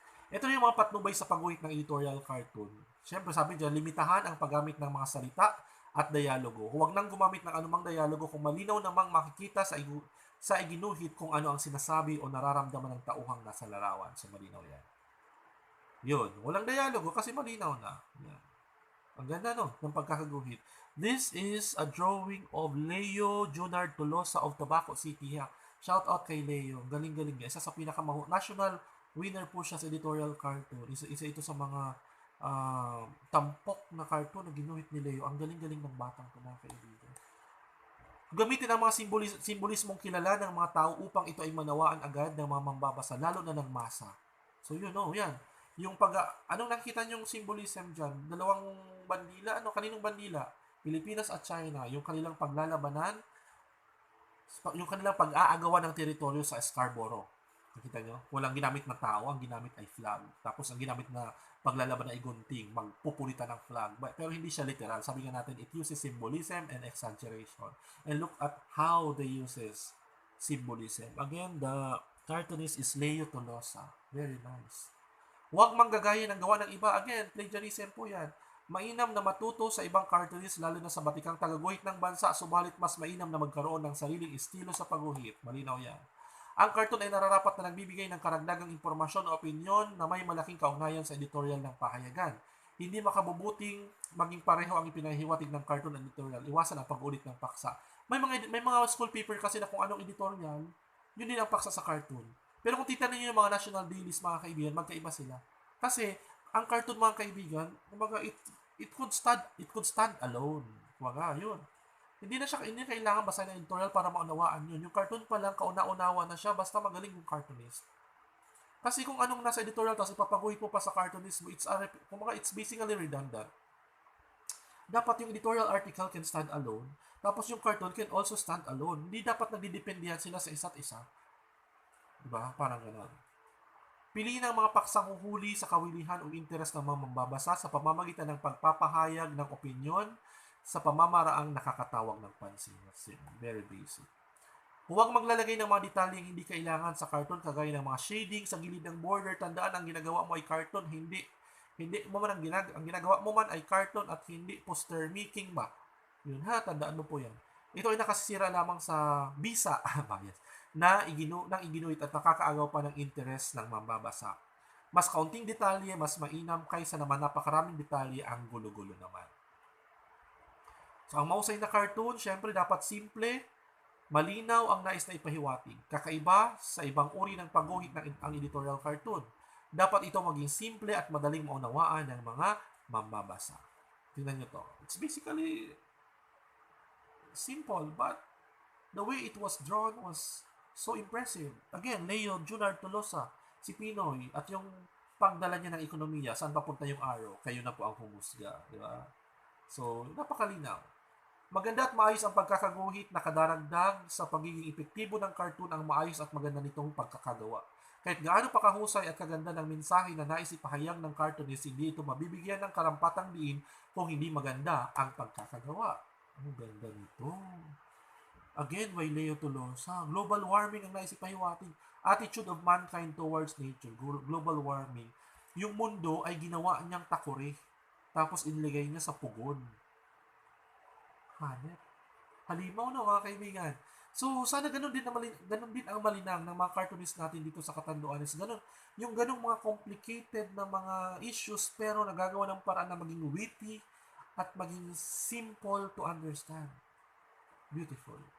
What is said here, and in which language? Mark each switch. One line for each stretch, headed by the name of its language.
Filipino: Ito yung mga patnubay sa pagguhit ng editorial cartoon. Siyempre, sabi dyan, limitahan ang paggamit ng mga salita at dialogo. Huwag nang gumamit ng anumang dialogo kung malinaw namang makikita sa iginuhit kung ano ang sinasabi o nararamdaman ng tauhang nasa larawan. So, malinaw yan. Yun, walang dialogo kasi malinaw na. Yan. Ang ganda ng pagkakaguhit.
English: This is a drawing of Leo Junard Tolosa of Tabaco City.
Filipino: Shout out kay Leo. Galing-galing niya. Isa sa national winner po siya sa editorial cartoon. Isa ito sa mga tampok na cartoon na ginuhit ni Leo. Ang galing-galing ng batang ito, mga kaibigan. Gamitin ang mga simbolismong kilala ng mga tao upang ito ay manawaan agad ng mga mambabasa, lalo na ng masa. So yun, yan. Yung anong nakita niyong symbolism dyan? Dalawang bandila? Kaninong bandila? Pilipinas at China, yung kanilang paglalabanan, yung kanilang pag-aagawan ng teritoryo sa Scarborough. Nakita nyo? Walang ginamit na tao, ang ginamit ay flag. Tapos ang ginamit na paglalaban ay gunting, magpupulitan ng flag. Pero hindi siya literal. Sabi nga natin,
English: it uses symbolism and exaggeration. And look at how they uses symbolism. Again, the cartoonist is Leo Tolosa. Very nice.
Filipino: Huwag manggagaya ng gawa ng iba. Again, plagiarism po yan. Mainam na matuto sa ibang cartoonist lalo na sa batikang tagaguhit ng bansa, subalit mas mainam na magkaroon ng sariling estilo sa pagguhit. Malinaw yan. Ang cartoon ay nararapat na nagbibigay ng karagdagang impormasyon o opinyon na may malaking kaugnayan sa editorial ng pahayagan. Hindi makabubuting maging pareho ang ipinahiwatig ng cartoon at editorial. Iwasan ang pag-ulit ng paksa. May mga school paper kasi na kung anong editorial, yun din ang paksa sa cartoon. Pero kung titignan niyo yung mga national dailies, mga kaibigan, magkaiba sila. Kasi ang cartoon, mga kaibigan, kumbaga
English: it could stand alone.
Filipino: Kumbaga, yun. Hindi kailangan basahin ng editorial para maunawaan yun. Yung cartoon pa lang, kauna-unawa na siya, basta magaling yung cartoonist. Kasi kung anong nasa editorial, tapos ipapaguhit mo pa sa cartoonist mo,
English: it's basically redundant.
Filipino: Dapat yung
English: editorial article can stand alone,
Filipino: tapos yung
English: cartoon can also stand alone.
Filipino: Hindi dapat nagdidependihan sila sa isa't isa. Diba? Parang gano'n. Piliin ang mga paksang huhuli sa kawilihan o interes ng mga mambabasa sa pamamagitan ng pagpapahayag ng opinyon sa pamamaraang nakakatawag ng pansin.
English: Very basic.
Filipino: Huwag maglalagay ng mga detalyeng hindi kailangan sa cartoon kagaya ng mga shading sa gilid ng border. Tandaan, ang ginagawa mo ay cartoon, hindi mo man ang ginagawa mo man ay cartoon at hindi poster making ba. Yun ha, tandaan mo po yan. Ito ay nakasisira lamang sa bisa bias na iginuit at nakakaagaw pa ng interes ng mambabasa. Mas kaunting detalye, mas mainam kaysa naman napakaraming detalye ang gulo-gulo naman. So, ang mahusay na cartoon, syempre dapat simple, malinaw ang nais na ipahiwatig. Kakaiba sa ibang uri ng pagguhit ng ang editorial cartoon. Dapat ito maging simple at madaling maunawaan ng mga mambabasa. Tingnan nyo to.
English: It's basically simple, but the way it was drawn was so impressive.
Filipino: Again, Leo Junard Tolosa, si Pinoy, at yung pagdala niya ng ekonomiya, saan papunta yung araw, kayo na po ang humusga. Di ba? So, napakalinaw. Maganda at maayos ang pagkakaguhit na kadaragdag sa pagiging epektibo ng cartoon ang maayos at maganda nitong pagkakagawa. Kahit gaano pa kahusay at kaganda ng mensahe na nais ipahayag ng cartoonist, hindi ito mabibigyan ng karampatang diin kung hindi maganda ang pagkakagawa. Ang ganda nito. Again, by Leo Tolosa, global warming ang nais ipahiwatig.
English: Attitude of mankind towards nature, global warming.
Filipino: Yung mundo ay ginawa niyang takore, tapos inilagay niya sa pugon. Hanep. Halimaw na, mga kaibigan. So, sana ganun din ang malinang ng mga cartoonist natin dito sa Catanduanes. Yung ganung mga complicated na mga issues, pero nagagawa ng paraan na maging witty at maging
English: simple to understand. Beautiful.